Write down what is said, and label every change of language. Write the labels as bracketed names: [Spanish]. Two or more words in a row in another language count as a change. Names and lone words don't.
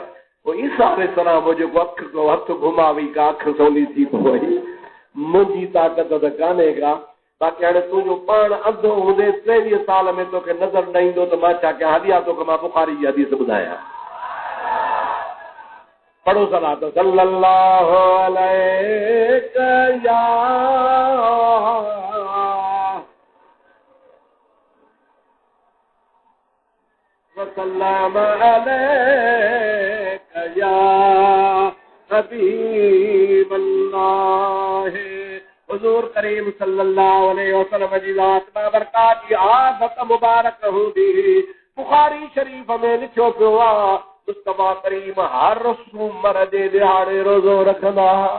[Sindhi] पोइ ईसा अलैहिस्सलाम जेको अखि को हथु घुमावी का अखि सवली थी पई, मुंहिंजी ताक़त त कान्हे का। बाक़ी हाणे तुंहिंजो पाण अंधो हूंदे 23 साल में तोखे नज़र न ईंदो त मां छा कयां? हलिया तोखे मां बुखारी जी हदीस ॿुधायां। [Arabic] पढ़ो صلاة صلى الله عليك يا وسلم عليك يا حبيب الله. [Sindhi] हुजूर करीम [Arabic] صلى الله عليه وسلم [Sindhi] जी ज़ात बाबरकात जी आदत मुबारक हूंदी। बुखारी शरीफ में लिखियो पियो आहे मुस्तफा करीम हर सूमर जे ॾिहाड़े रोज़ो रखंदा।